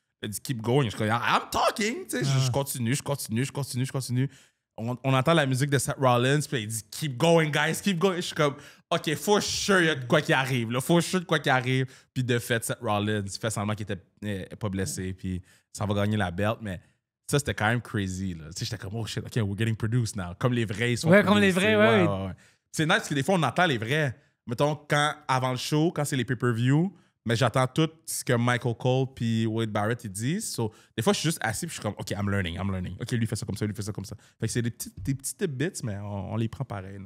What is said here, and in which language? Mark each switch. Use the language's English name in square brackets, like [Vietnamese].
[French] Il dit keep going. Je suis comme, I'm talking. Tu sais, je continue. On entend la musique de Seth Rollins, puis il dit keep going, guys, keep going. Je suis comme, OK, faut sure il y a de quoi qui arrive. Là. Faut sure de quoi qui arrive. Puis de fait, Seth Rollins fait semblant qu'il était pas blessé, puis ça va gagner la belt, mais ça, c'était quand même crazy. [English] Là. Tu sais, j'étais comme, oh shit, OK, we're getting produced now. [French] Comme les vrais, ils sont Ouais, comme les vrais, ouais. C'est nice parce que des fois, on entend les vrais. Mettons, avant le show, quand c'est les pay-per-view, mais j'entends tout ce que Michael Cole puis Wade Barrett ils disent. So, des fois, je suis juste assis puis je suis comme, OK, I'm learning. OK, lui fait ça comme ça, lui fait ça comme ça. Fait que c'est des petites bits, mais on les prend pareil. Là.